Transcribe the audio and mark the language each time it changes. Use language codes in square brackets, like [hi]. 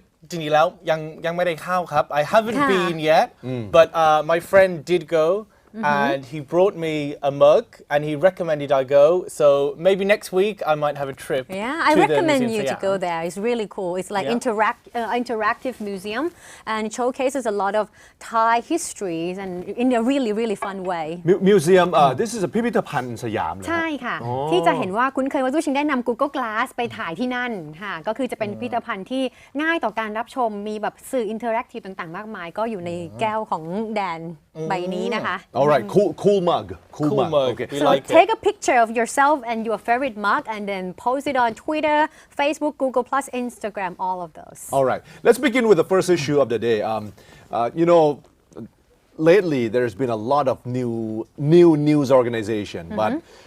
[th] จริงๆแล้วยังไม่ได้เข้าครับ [en] I haven't been yet but my friend did go and he brought me a mug and he recommended I go so maybe next week I might have a trip I recommend you to go there it's really cool it's like interactive museum and it showcases a lot of Thai histories and in a really fun way Museum this is a พิพิธภัณฑ์สยาม [th] ใช่ค่ะที่จะเห็นว่าคุ้นเคยว่าซูชิงได้นำ Google Glass ไปถ่ายที่นั่นค่ะก็คือจะเป็นพิพิธภัณฑ์ที่ง่ายต่อการรับชมมีแบบสื่ออินเทอร์แอคทีฟต่างๆมากมายก็อยู่ในแก้วของแดนใบนี้นะคะ [en] Alright cool mug okay so take a picture of yourself and your favorite mug and then post it on Twitter Facebook Google Plus Instagram all of those Alright let's begin with the first issue of the day you know lately there's been a lot of new news organization but